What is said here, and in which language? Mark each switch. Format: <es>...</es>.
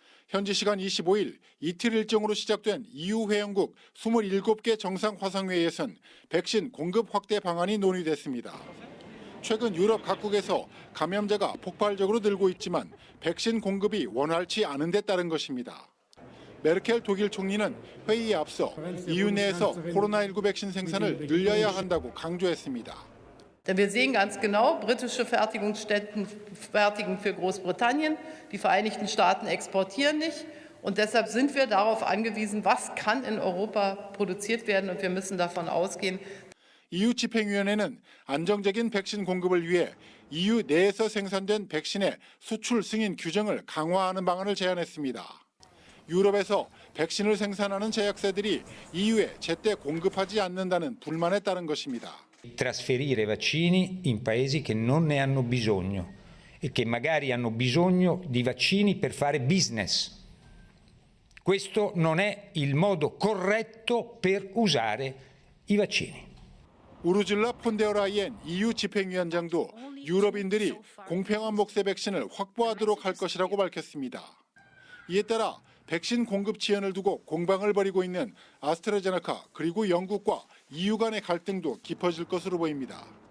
<ko>현지 시간 25일 이틀 일정으로 시작된 EU 회원국 27개 정상 화상회의에선 백신 공급 확대 방안이 논의됐습니다. 최근 유럽 각국에서 감염자가 폭발적으로 늘고 있지만 백신 공급이 원활치 않은 데 따른 것입니다. 메르켈 독일 총리는 회의에 앞서 EU 내에서 코로나19 백신 생산을 늘려야 한다고 강조했습니다.</ko> <de>Denn wir sehen ganz genau, britische Fertigungsstätten fertigen für Großbritannien, die Vereinigten Staaten exportieren nicht. Und deshalb sind wir darauf angewiesen, was kann in Europa produziert werden. Und wir müssen davon ausgehen.</de> <ko>EU 집행위원회는 안정적인 백신 공급을 위해 EU 내에서 생산된 백신의 수출 승인 규정을 강화하는 방안을 제안했습니다. 유럽에서 백신을 생산하는 제약사들이 EU에 제때 공급하지 않는다는 불만에 따른 것입니다.</ko> <it>Trasferire vaccini in paesi che non ne hanno bisogno e che magari hanno bisogno di vaccini per fare business. Questo non è il modo corretto per usare i vaccini.</it> <ko>우르줄라 폰데어라이엔 EU 집행위원장도 유럽인들이 공평한 몫의 백신을 확보하도록 할 것이라고 밝혔습니다. 이에 따라 백신 공급 지연을 두고 공방을 벌이고 있는 아스트라제네카 그리고 영국과 EU 간의 갈등도 깊어질 것으로 보입니다.</ko>